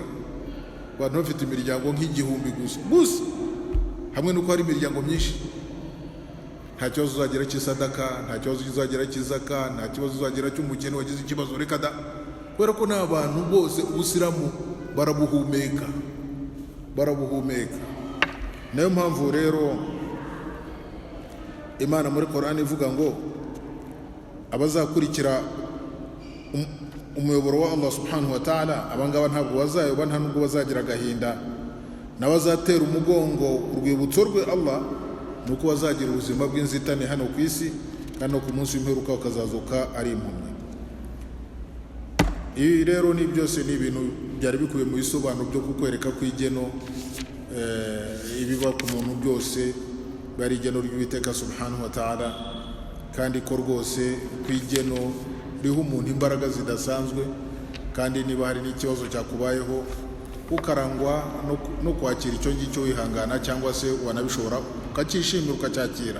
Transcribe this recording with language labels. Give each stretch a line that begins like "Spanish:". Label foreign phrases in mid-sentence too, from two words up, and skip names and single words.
Kinyarwanda: Abantu bafite imiryango nk'igihumbi gusa hamwe nuko hari imiryango myinshi, nta kibazo uzagira cy'isadaka, nta kibazo uzagira cy'izaka, nta kibazo uzagira cy'umukene wagize ikibazo reka da, kubera ko n'abantu bose Ubuyisilamu barabuhumeka. Nayo mpamvu rero Imana muri Qur'an ivuga ngo abazakurikira umuyoboro wa Allah
Arabic: سبحانه وتعالى
Kinyarwanda: abangaba ntabwo bazayoba, nta nubwo bazagira agahinda, n'abazatera umugongo urwibutso rwe Allah nuko bazagira ubuzima bw'inzitane hano ku isi, kandi no ku munsi w'imperuka bakazazuka ari impumyi. Ibi rero ni byose ni ibintu byari bikubiye mu bisobanuro byo kukwereka ko igeno ibiba ku muntu byose bari igeno ry'Uwiteka
Arabic: سبحانه وتعالى,
Kinyarwanda: kandi ko rwose ku igeno riho umuntu imbaraga zidasanzwe, kandi niba hari n'ikibazo cyakubayeho ukarangwa no kwakira icyo ngicyo wihangana, cyangwa se wanabishobora ukacyishimira ukacyakira.